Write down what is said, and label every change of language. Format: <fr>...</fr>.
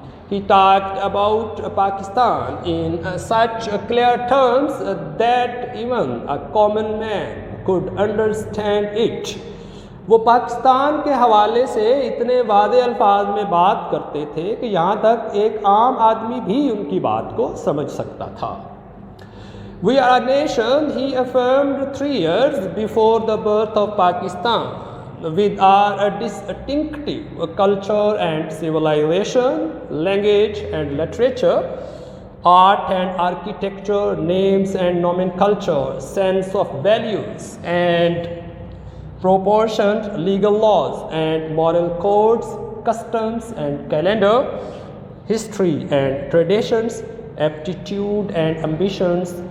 <en>He talked about Pakistan in such clear terms that even a common man could understand it.</en> <ur>وہ پاکستان کے حوالے سے اتنے واضح الفاظ میں بات کرتے تھے کہ یہاں تک ایک عام آدمی بھی ان کی بات کو سمجھ سکتا تھا.</ur> <en>We are a nation, he affirmed 3 years before the birth of Pakistan, with our distinctive culture and civilization, language and literature, art and architecture, names and nomenclature, sense of values and proportioned legal laws and moral codes, customs and calendar, history and traditions, aptitude and ambitions.</en>